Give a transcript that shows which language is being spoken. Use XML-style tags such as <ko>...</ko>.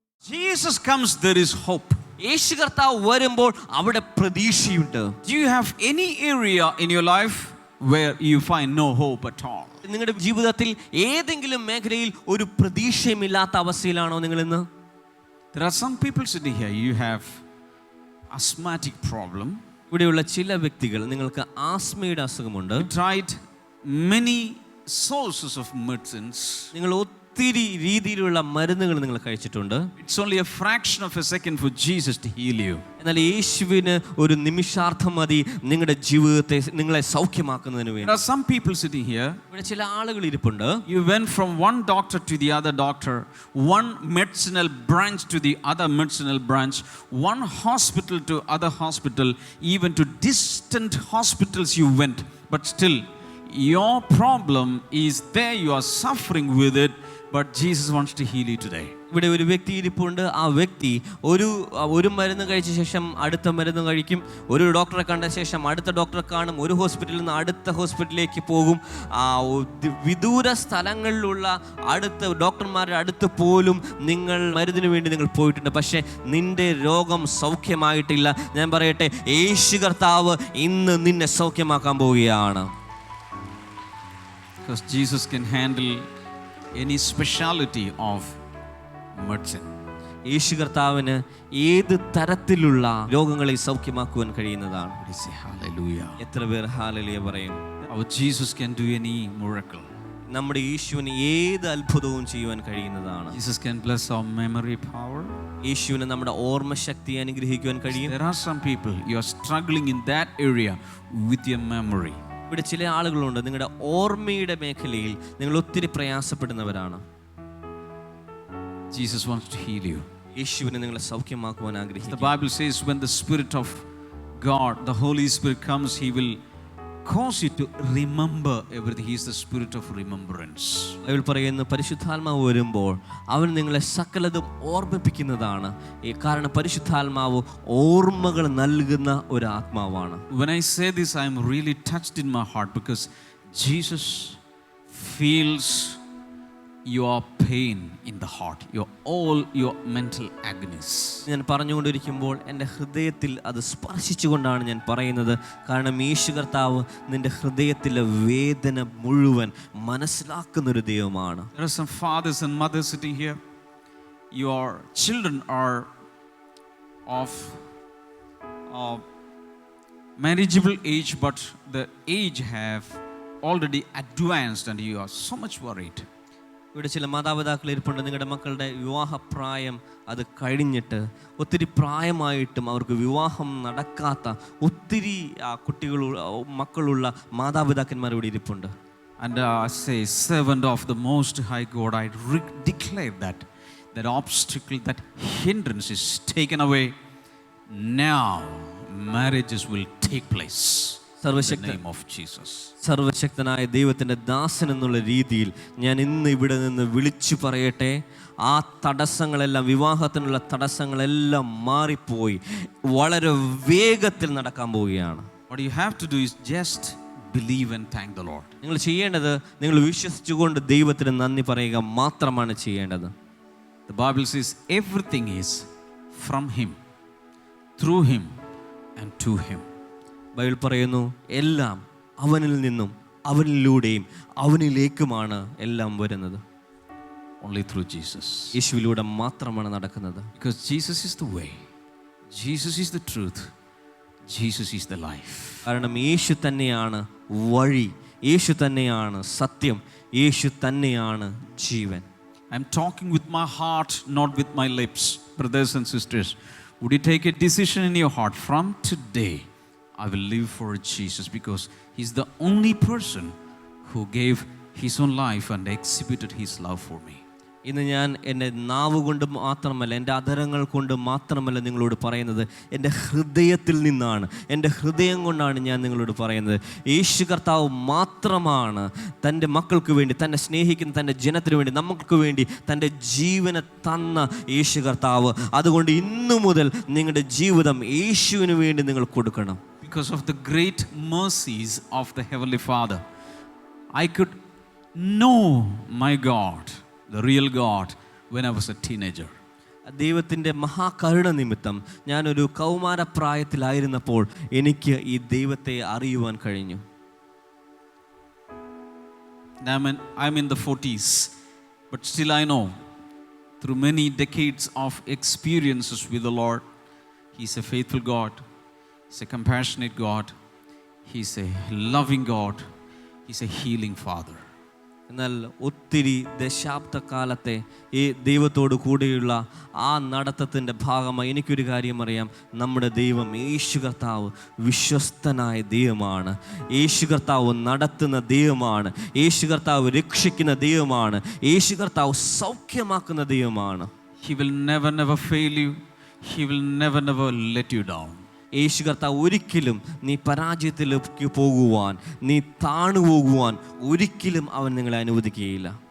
<en>Jesus comes, there is hope.</en> <ml>യേശു കർത്താവ് വരുമ്പോൾ അവിടെ പ്രതീക്ഷയുണ്ട്.</ml> <en>Do you have any area in your life where you find no hope at all?</en> <ml>നിങ്ങളുടെ ജീവിതത്തിൽ ഏതെങ്കിലും മേഖലയിൽ ഒരു പ്രതീക്ഷയുമില്ലാത്ത അവസ്ഥയിലാണോ നിങ്ങൾ ഇന്ന്?</ml> <en>There are some people sitting here, you have asthmatic problem.</en> <ml>ഇവിടെയുള്ള ചില വ്യക്തികൾ, നിങ്ങൾക്ക് ആസ്മയുടെ അസുഖമുണ്ട്.</ml> <en>You tried many sources of medicines.</en> <ml>നിങ്ങൾ ഒത്തിരി രീതിയിലുള്ള മരുന്നുകൾ നിങ്ങൾ കഴിച്ചിട്ടുണ്ട്.</ml> <en>It's only a fraction of a second for Jesus to heal you.</en> <ml>എന്നാൽ യേശുവിന് ഒരു നിമിഷാർത്ഥം മതി നിങ്ങളുടെ ജീവിതത്തെ, നിങ്ങളെ സൗഖ്യമാക്കുന്നതിന് വേണ്ടി.</ml> <en>There are some people sitting here.</en> <ml>ഇവിടെ ചില ആളുകൾ ഇരിപ്പുണ്ട്.</ml> <en>You went from one doctor to the other doctor, one medicinal branch to the other medicinal branch, one hospital to other hospital, even to distant hospitals you went, but still your problem is there, you are suffering with it, but Jesus wants to heal you today.</en> <ml>ഇവിടെ ഒരു വ്യക്തി ഇരിപ്പുണ്ട്. ആ വ്യക്തി ഒരു മരുന്ന് കഴിച്ച ശേഷം അടുത്ത മരുന്ന് കഴിക്കും, ഒരു ഡോക്ടറെ കണ്ട ശേഷം അടുത്ത ഡോക്ടറെ കാണും, ഒരു ഹോസ്പിറ്റലിൽ നിന്ന് അടുത്ത ഹോസ്പിറ്റലിലേക്ക് പോകും. വിദൂര സ്ഥലങ്ങളിലുള്ള അടുത്ത ഡോക്ടർമാരുടെ അടുത്ത് പോലും നിങ്ങൾ മരുന്നിന് വേണ്ടി നിങ്ങൾ പോയിട്ടുണ്ട്. പക്ഷേ നിന്റെ രോഗം സൗഖ്യമായിട്ടില്ല. ഞാൻ പറയട്ടെ, യേശു കർത്താവ് ഇന്ന് നിന്നെ സൗഖ്യമാക്കാൻ പോവുകയാണ്.</ml> <en>Because Jesus can handle any speciality of medicine.</en> <ml>യേശു കർത്താവിന് ഏത് തരത്തിലുള്ള രോഗങ്ങളെ സൗഖ്യമാക്കുവാൻ കഴിയുന്നതാണ്.</ml> <en>We say hallelujah.</en> <ml>എത്ര പേർ ഹല്ലേലൂയ പറയും?</ml> <en>Our Jesus can do any miracle.</en> <ml>നമ്മുടെ യേശുവിന് ഏത് അത്ഭുതവും ചെയ്യുവാൻ കഴിയുന്നതാണ്.</ml> <en>Jesus can bless our memory power.</en> <ml>യേശുവിന് നമ്മുടെ ഓർമ്മശക്തി അനുഗ്രഹിക്കുവാൻ കഴിയും.</ml> <en>There are some people, you are struggling in that area with your memory.</en> <ml>ഇവിടെ ചില ആളുകളുണ്ട്, നിങ്ങളുടെ ഓർമ്മയുടെ മേഖലയിൽ നിങ്ങൾ ഒത്തിരി പ്രയാസപ്പെടുന്നവരാണ്.</ml> <en>Jesus wants to heal you.</en> <ml>യേശുവിനെ നിങ്ങളെ സൗഖ്യമാക്കുവാൻ</ml> <en>The</en> <ml>ആഗ്രഹിക്കുന്നു.</ml> <en>Bible says when the Spirit of God, the Holy Spirit comes, He will cause you to remember everything. He is the Spirit of remembrance.</en> <ml>Bible പറയുന്നു, പരിശുദ്ധാത്മാവ് വരുമ്പോൾ അവൻ നിങ്ങളെ സകലതും ഓർമ്മിപ്പിക്കുന്നതാണ്. കാരണം പരിശുദ്ധാത്മാവ് ഓർമ്മകൾ നൽകുന്ന ഒരു ആത്മാവാണ്.</ml> <en>When I say this, I am really touched in my heart because Jesus feels your pain in the heart, all your mental agonies.</en> <ml>ഞാൻ പറഞ്ഞുകൊണ്ടിരിക്കുമ്പോൾ എൻ്റെ ഹൃദയത്തിൽ അത് സ്പർശിച്ചുകൊണ്ടാണ് ഞാൻ പറയുന്നത്. കാരണം യേശു കർത്താവ് നിന്റെ ഹൃദയത്തിലെ വേദന മുഴുവൻ മനസ്സിലാക്കുന്നൊരു ദൈവമാണ്.</ml> <en>There are some fathers and mothers sitting here. Your children are of manageable age, but the age have already advanced and you are so much worried.</en> <ml>ഇവിടെ ചില മാതാപിതാക്കൾ ഇരിപ്പുണ്ട്, നിങ്ങളുടെ മക്കളുടെ വിവാഹപ്രായം അത് കഴിഞ്ഞിട്ട് ഒത്തിരി പ്രായമായിട്ടും അവർക്ക് വിവാഹം നടക്കാത്ത ഒത്തിരി മക്കളുള്ള മാതാപിതാക്കന്മാർ ഇവിടെ ഇരിപ്പുണ്ട്.</ml> <en>And I say, servant of the Most High God, I declare that obstacle, that hindrance is taken away. Now marriages will take place. In the name of Jesus.</en> <ml>സർവശക്തനായ ദൈവത്തിൻ്റെ ദാസൻ എന്നുള്ള രീതിയിൽ ഞാൻ ഇന്ന് ഇവിടെ നിന്ന് വിളിച്ചു പറയട്ടെ, ആ തടസ്സങ്ങളെല്ലാം, വിവാഹത്തിനുള്ള തടസ്സങ്ങളെല്ലാം മാറിപ്പോയി വളരെ വേഗത്തിൽ നടക്കാൻ പോവുകയാണ്.</ml> <en>What you have to do is just believe and thank the Lord.</en> <ml>നിങ്ങൾ ചെയ്യേണ്ടത്, നിങ്ങൾ വിശ്വസിച്ചുകൊണ്ട് ദൈവത്തിന് നന്ദി പറയുക മാത്രമാണ് ചെയ്യേണ്ടത്.</ml> <en>The Bible says everything is from Him, through Him and to Him.</en> <ml>Bible പറയുന്നു, എല്ലാം അവനിൽ നിന്നും അവനിലൂടെയും അവനിലേക്കുമാണ് എല്ലാം വരുന്നത്.</ml> <en>Only through Jesus.</en> <ml>യേശുവിലൂടെ മാത്രമാണ് നടക്കുന്നത്.</ml> <en>Because Jesus is the way, Jesus is the truth, Jesus is the life.</en> <ml>കാരണം യേശു തന്നെയാണ് വഴി, യേശു തന്നെയാണ് സത്യം, യേശു തന്നെയാണ് ജീവൻ.</ml> <en>I'm talking with my heart, not with my lips. Brothers and sisters, would you take a decision in your heart? From today, I will live for Jesus, because He's the only person who gave His own life and exhibited His love for me.</en> <ml>ഇന്ന് ഞാൻ എൻ്റെ നാവ് കൊണ്ട് മാത്രമല്ല, എൻ്റെ അധരങ്ങൾ കൊണ്ട് മാത്രമല്ല നിങ്ങളോട് പറയുന്നത്, എൻ്റെ ഹൃദയത്തിൽ നിന്നാണ്, എൻ്റെ ഹൃദയം കൊണ്ടാണ് ഞാൻ നിങ്ങളോട് പറയുന്നത്. യേശു കർത്താവ് മാത്രമാണ് തൻ്റെ മക്കൾക്ക് വേണ്ടി, തന്നെ സ്നേഹിക്കുന്ന തൻ്റെ ജനത്തിന് വേണ്ടി, നമുക്ക് വേണ്ടി തൻ്റെ ജീവനെ തന്ന യേശു കർത്താവ്. അതുകൊണ്ട് ഇന്നു മുതൽ നിങ്ങളുടെ ജീവിതം യേശുവിന് വേണ്ടി നിങ്ങൾ കൊടുക്കണം.</ml> <en>Because of the great mercies of the Heavenly Father, I could know my God, the real God, when I was a teenager.</en> <ml>ദൈവത്തിൻ്റെ മഹാകരുണ നിമിത്തം ഞാനൊരു കൗമാരപ്രായത്തിലായിരുന്നപ്പോൾ എനിക്ക് ഈ ദൈവത്തെ അറിയുവാൻ കഴിഞ്ഞു.</ml> <en>I'm in the 40s, but still I know through many decades of experiences with the Lord, He's a faithful God, He's a compassionate God, He's a loving God, He's a healing Father.</en> <ml>എന്നാൽ ഒത്തിരി ദശാബ്ദക്കാലത്തെ ഈ ദൈവത്തോടു കൂടെയുള്ള ആ നടത്തത്തിൻ്റെ ഭാഗമായി എനിക്കൊരു കാര്യം അറിയാം, നമ്മുടെ ദൈവം യേശു കർത്താവ് വിശ്വസ്തനായ ദൈവമാണ്. യേശു കർത്താവ് നടത്തുന്ന ദൈവമാണ്. യേശു കർത്താവ് രക്ഷിക്കുന്ന ദൈവമാണ്. യേശു കർത്താവ് സൗഖ്യമാക്കുന്ന ദൈവമാണ്.</ml> <en>He will never fail you. He will never let you down.</en> <ml>യേശു കർത്താവ് ഒരിക്കലും നീ പരാജയത്തിലേക്ക് പോകുവാൻ, നീ താണു പോകുവാൻ ഒരിക്കലും അവൻ നിങ്ങളെ അനുവദിക്കുകയില്ല.</ml>